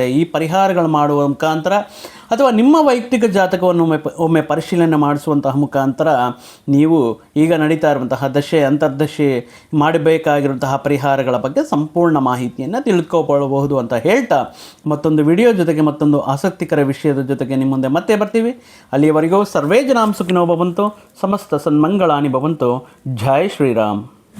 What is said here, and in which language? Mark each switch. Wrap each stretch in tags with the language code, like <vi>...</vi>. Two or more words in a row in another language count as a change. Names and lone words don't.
<kn>ಈ ಪರಿಹಾರಗಳು ಮಾಡುವ ಮುಖಾಂತರ ಅಥವಾ ನಿಮ್ಮ ವೈಯಕ್ತಿಕ ಜಾತಕವನ್ನು ಒಮ್ಮೆ ಪರಿಶೀಲನೆ ಮಾಡಿಸುವಂತಹ ಮುಖಾಂತರ ನೀವು ಈಗ ನಡೀತಾ ಇರುವಂತಹ ದಶೆ, ಅಂತರ್ದಶೆ ಮಾಡಬೇಕಾಗಿರುವಂತಹ ಪರಿಹಾರಗಳ ಬಗ್ಗೆ ಸಂಪೂರ್ಣ ಮಾಹಿತಿಯನ್ನು ತಿಳ್ಕೊಳ್ಬಹುದು ಅಂತ ಹೇಳ್ತಾ, ಮತ್ತೊಂದು ವಿಡಿಯೋ ಜೊತೆಗೆ ಮತ್ತೊಂದು ಆಸಕ್ತಿಕರ ವಿಷಯದ ಜೊತೆಗೆ ನಿಮ್ಮ ಮುಂದೆ ಮತ್ತೆ ಬರ್ತೀವಿ.</kn> <sa>ಅಲ್ಲಿಯವರೆಗೂ ಸರ್ವೇ ಜನಾಂ ಸುಖಿನೋ ಭವಂತು, ಸಮಸ್ತ ಸನ್ಮಂಗಳಾನಿ ಭವಂತು.</sa> <hi>जय श्रीराम.</hi>